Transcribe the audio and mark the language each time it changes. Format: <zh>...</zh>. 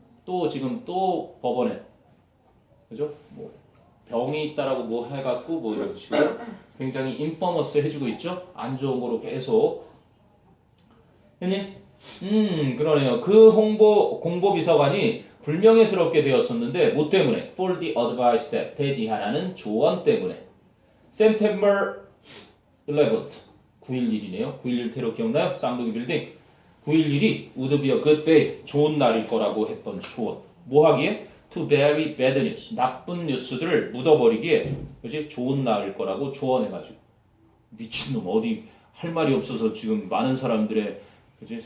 <ko>또 지금 또 법원에. 그죠? 뭐 병이 있다라고 뭐 해갖고 뭐 이런 식으로 굉장히 인퍼머스 해주고 있죠. 안 좋은 거로 계속. 형님? 그러네요. 그 공보 비서관이 불명예스럽게 되었었는데 뭐 때문에?</ko> <en>For the advice that</en> <ko>대디하라는 조언 때문에.</ko> <en>September 11th</en> <ko>9.11이네요. 9.11 테러 기억나요? 쌍둥이 빌딩. 9.11이</ko> <en>would be a good day.</en> <ko>좋은 날일 거라고 했던 조언. 뭐 하기에?</ko> <en>To bury bad news.</en> <ko>나쁜 뉴스들을 묻어버리기에 그치? 좋은 날일 거라고 조언해가지고. 미친놈 어디 할 말이 없어서 지금 많은 사람들의 그치?</ko>